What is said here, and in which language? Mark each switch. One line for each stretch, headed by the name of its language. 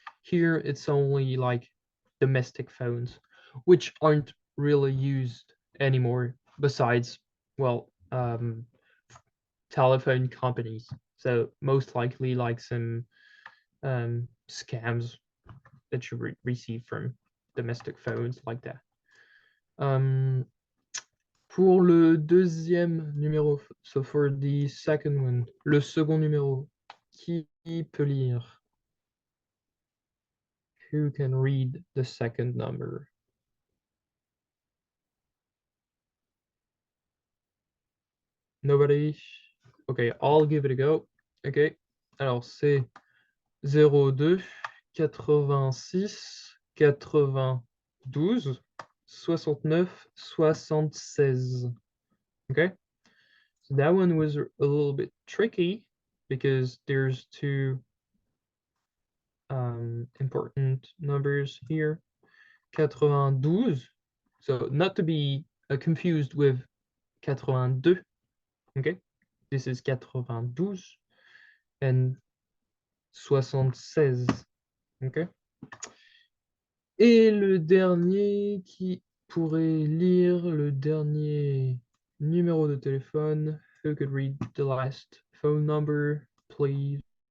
English: Here it's only like domestic phones, which aren't really used anymore, besides, well, telephone companies. So most likely like some scams that you receive from domestic phones like that.
French: Pour le deuxième numéro,
English: so for the second one,
French: le second numéro, qui peut lire?
English: Who can read the second number? Nobody? Okay, I'll give it a go. Okay,
French: alors c'est
English: 02 86 92 69 76. Okay, so that one was a little bit tricky because there's two important numbers here. 92, so not to be confused with 82. Okay, this is 92 and 76. Okay.
French: Et le dernier qui pourrait lire le dernier numéro de téléphone.
English: Who could read the last phone number, please?